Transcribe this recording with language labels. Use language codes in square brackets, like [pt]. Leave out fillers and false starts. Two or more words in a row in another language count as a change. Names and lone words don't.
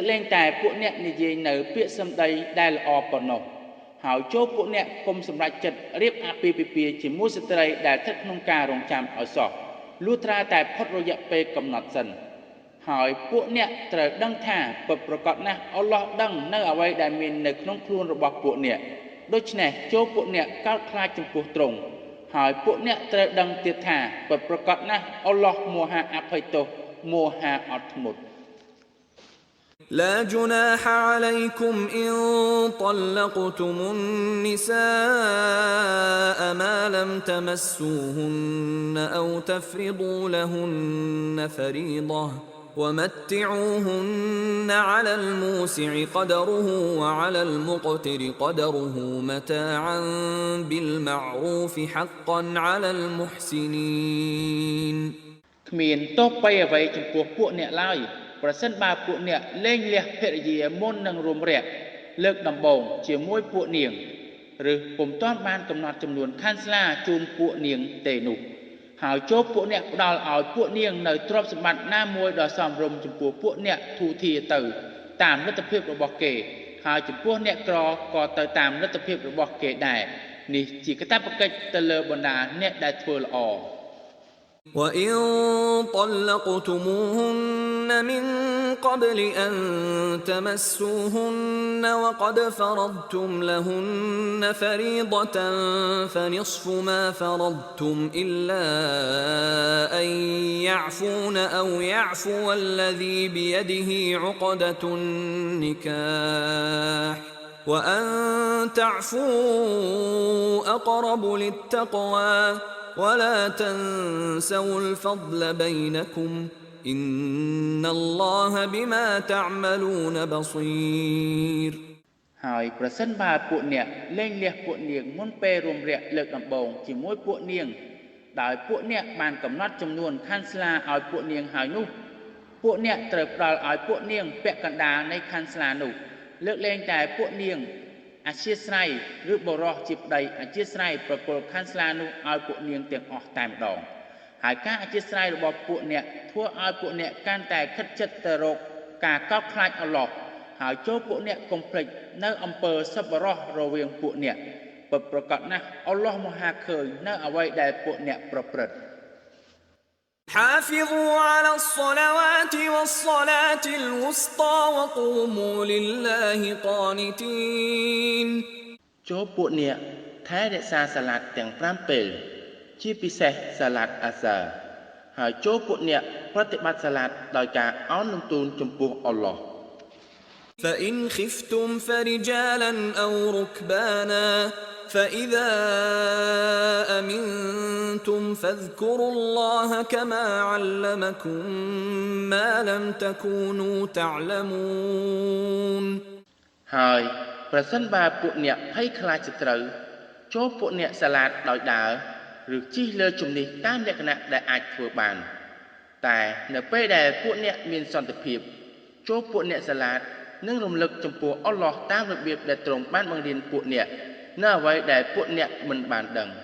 [km] លែងតែពួកអ្នកនិយាយនៅពាក្យសម្ដីដែលល្អប៉ុណ្ណោះហើយចូលពួកអ្នកគុំសម្រេចចិត្តរៀបអាពាហ៍ពិពាហ៍ជាមួយស្ត្រីដែលស្ថិតក្នុងការរងចាំឲ្យសោះលុះត្រាតែផុតរយៈពេលកំណត់សិនហើយពួកអ្នកត្រូវដឹងថាពិតប្រាកដណាស់អល់ឡោះដឹងនៅអ្វីដែលមាននៅក្នុងខ្លួនរបស់ពួកអ្នកដូច្នេះចូលពួកអ្នកកោតខ្លាចចំពោះទ្រង់ហើយពួកអ្នកត្រូវដឹងទៀតថាពិតប្រាកដណាស់អល់ឡោះមហាអភ័យទោសមហាអត់ធ្មត់ [ar] لا جناح عليكم إن طلقتم النساء ما لم تمسوهن أو تفرضوا لهن فريضة ومتعوهن على الموسع قدره وعلى المقتر قدره متاعا بالمعروف حقا على المحسنين [km] គ្មានទោសបីអ្វីចំពោះពួកអ្នកឡើយប្រសិនបើពួកអ្នកលែងលះភរិយាមុននឹងរួមរយៈលើកដំបូងជាមួយពួកនាងឬពុំទាន់បានកំណត់ចំនួនខាន់ស្លាជូនពួកនាងទេនោះហើយចូលពួកអ្នកផ្ដល់ឲ្យពួកនាងនៅទ្រព្យសម្បត្តិណាមួយដ៏សមរម្យចំពោះពួកអ្នកធូរធារទៅតាមលទ្ធភាពរបស់គេហើយចំពោះអ្នកក្រក៏ទៅតាមលទ្ធភាពរបស់គេដែរនេះជាកាតព្វកិច្ចទៅលើបណ្ដាអ្នកដែលធ្វើល្អ [ar] وإن طلقتموهن من قبل أن تمسوهن وقد فرضتم لهن فريضة فنصف ما فرضتم إلا أن يعفون أو يعفو الذي بيده عقدة النكاح وأن تعفوا أقرب للتقوى ولا تنسوا الفضل بينكم إن الله بما تعملون بصير [km] ហើយប្រសិនបើពួកអ្នកលែងលះពួកនាងមុនពេលរួមរយៈលើកដំបូងជាមួយពួកនាងដោយពួកអ្នកបានកំណត់ចំនួនខាន់ស្លាឲ្យពួក នាងហើយនោះពួកអ្នកត្រូវផ្ដល់ឲ្យពួកនាងពាក់កណ្ដាលនៃខាន់ស្លានោះលើកលែងតែពួកនាងអធិស្ឋានឬបរោះជាប្តីអធិស្ឋានប្រគល់ខាន់ស្លានោះឲ្យពួកនាងទាំងអស់តែម្ដងហើយការអធិស្ឋានរបស់ពួកអ្នកធ្វើឲ្យពួកអ្នកកាន់តែខិតជិតទៅរកការកោតខ្លាចអល់ឡោះហើយចូលពួកអ្នកកុំភ្លេចនៅអំពើសប្បុរសរវាងពួកអ្នកពិតប្រាកដណាស់អល់ឡោះមហាឃើញនៅអ្វីដែលពួកអ្នកប្រព្រឹត្ត [ar] حافظوا على الصلوات والصلاة الوسطى وقوموا لله قانتين [km] ចូលពួកអ្នកថែរក្សាសាឡាតទាំង5ពេលជាពិសេសសាឡាតអាសាហើយចូលពួកអ្នកប្រតិបត្តិសាឡាតដោយការអោនលំទូលចំពោះអល់ឡោះ [ar] فإن خفتم فرجالا أو ركبانا فإذا أمنتم فاذكروا الله كما علمكم ما لم تكونوا تعلمون [km] ហើយប្រសិនបើពួកអ្នក ភ័យខ្លាចសត្រូវចូលពួកអ្នកសាឡាតដោយដើរឬជិះលើជំនិះតាមលក្ខណៈដែលអាចធ្វើបានតែនៅពេលដែលពួកអ្នកមានសន្តិភាពចូលពួកអ្នកសាឡាតនិងរំលឹកចំពោះអល់ឡោះតាមរបៀបដែលទ្រង់បានបង្រៀនពួកអ្នកនៅអ្វីដែលពួកអ្នកមិនបានដឹង